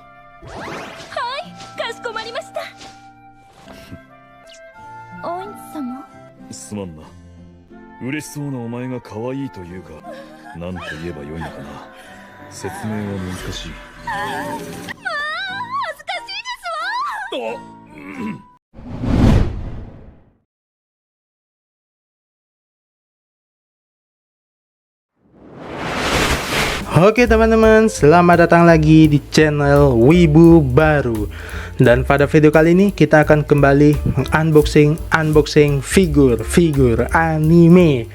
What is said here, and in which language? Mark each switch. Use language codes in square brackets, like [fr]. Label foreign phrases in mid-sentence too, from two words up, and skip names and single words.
[ja] かしこまりました。お院様。すまんな。嬉しそうなお前が可愛いというか、なんと言えばよいのかな。説明は難しい。恥ずかしいですわ。 [id] Oke teman-teman, selamat datang lagi di channel Wibu Baru. Dan pada video kali ini kita akan kembali unboxing figur anime.